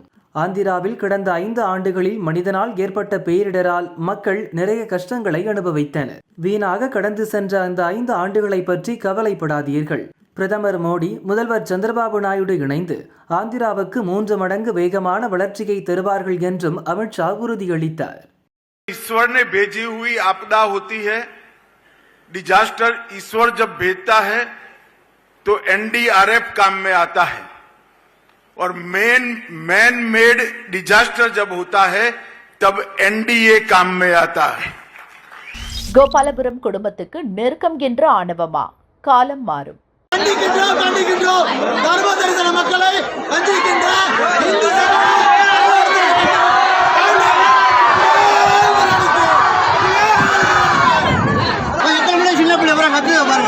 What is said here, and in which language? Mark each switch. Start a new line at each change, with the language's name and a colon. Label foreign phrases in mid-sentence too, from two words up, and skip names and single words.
Tamil: ஆந்திராவில் கடந்த 5 ஆண்டுகளில் மனிதனால் ஏற்பட்ட பேரிடரால் மக்கள் நிறைய கஷ்டங்களை அனுபவித்தனர். வீணாக கடந்து சென்ற அந்த 5 ஆண்டுகளை பற்றி கவலைப்படாதீர்கள். பிரதமர் மோடி, முதல்வர் சந்திரபாபு நாயுடு இணைந்து ஆந்திராவுக்கு 3 மடங்கு வேகமான வளர்ச்சியை தருவார்கள் என்றும் அமித்ஷா உறுதியளித்தார்.
Hindi: ईश्वर ने भेजी हुई आपदा होती है, डिजास्टर ईश्वर जब भेजता है तो NDRF काम में आता है और
English: man made disaster
Hindi: जब होता है तब NDA काम में आता है.
Tamil: கோபாலபுரம் குடும்பத்துக்கு நெருக்கம் என்ற ஆணவமா? காலம் மாறும். மக்களை சின்ன பிள்ளை பூரா கத்துக்க பாருங்க.